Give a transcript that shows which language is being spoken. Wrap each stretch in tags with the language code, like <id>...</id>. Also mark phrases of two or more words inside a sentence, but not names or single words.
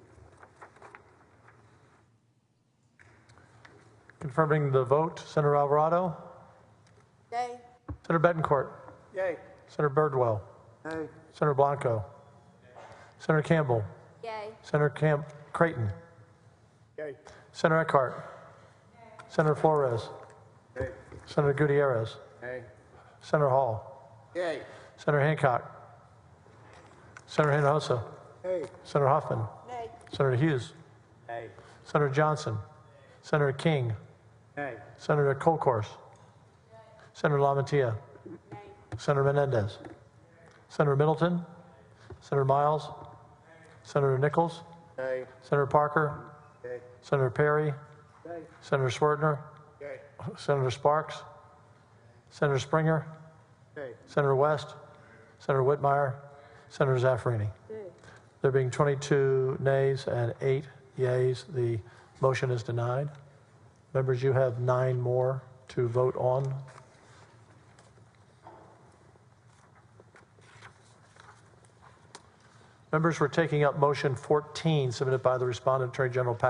<en>Confirming the vote, Senator Alvarado, Yay. Senator Bettencourt, Yay. Senator Birdwell, Yay. Senator Blanco, Senator Campbell, Yay. Senator Creighton, Yay. Senator Eckhart, Senator Flores, Yay. Senator Gutierrez, Yay. Senator Hall, Yay. Senator Hancock, Senator Hinojosa, Yay. Senator Huffman, Nay. Senator Hughes, Yay. Senator Johnson, Senator King, Yay. Senator Colcourse, Senator LaMantia, Senator Menendez, Senator Middleton, Senator Miles, Senator Nichols, Yay. Senator Parker, Yay. Senator Perry, Yay. Senator Schwertner, Yay. Senator Sparks, Senator Springer, Yay. Senator West, Senator Whitmire, Senator Zaffarini. There being 22 nays and 8 yeas, the motion is denied. Members, you have 9 more to vote on. Members, we're taking up motion 14 submitted by the respondent, Attorney General Paxton.</en>